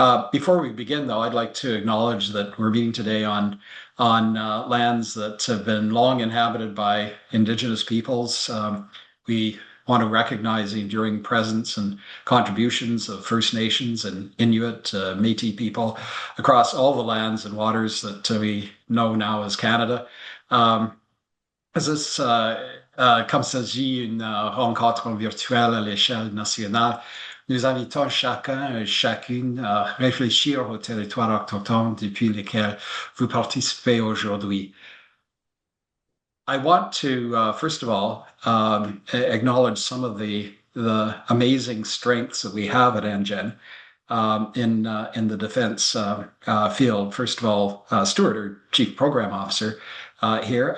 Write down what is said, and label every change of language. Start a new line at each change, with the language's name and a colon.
English: Before we begin, though, I'd like to acknowledge that we're meeting today on lands that have been long inhabited by Indigenous peoples. We want to recognize the enduring presence and contributions of First Nations and Inuit, Métis people across all the lands and waters that we know now as Canada. As this
French: comme s'agit d'une rencontre virtuelle à l'échelle nationale, nous invitons chacun et chacune à réfléchir aux territoires autochtones depuis lesquels vous participez aujourd'hui.
English: I want to, first of all, acknowledge some of the amazing strengths that we have at NGen in the defense field. First of all, Stuart, our Chief Program Officer here.